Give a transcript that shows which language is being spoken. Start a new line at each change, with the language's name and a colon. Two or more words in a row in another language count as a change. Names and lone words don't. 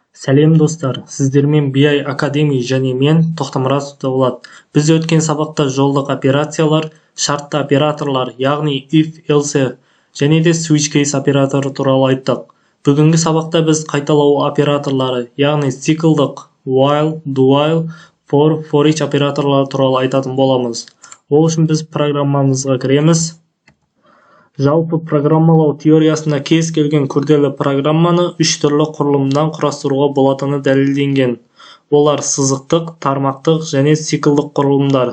Kazakh: Сәлем достар, сіздермен BI Academy және мен Тоқтамұрат Дәулат. Біз өткен сабақта жолдық операциялар, шартты операторлар, яғни
English: if, else
Kazakh: және де
English: switch case
Kazakh: операторы туралы айттық. Бүгінгі сабақта біз қайталау операторлары, яғни циклдық
English: while, do while, for each
Kazakh: операторлары туралы айтатын боламыз. Ол үшін біз программамызға кіреміз. Жалпы программалау теориясында кез келген күрделі программаны үш түрлі құрылымдан құрастыруға болатыны дәлелденген. Олар сызықтық, тармақтық және циклдық құрылымдар.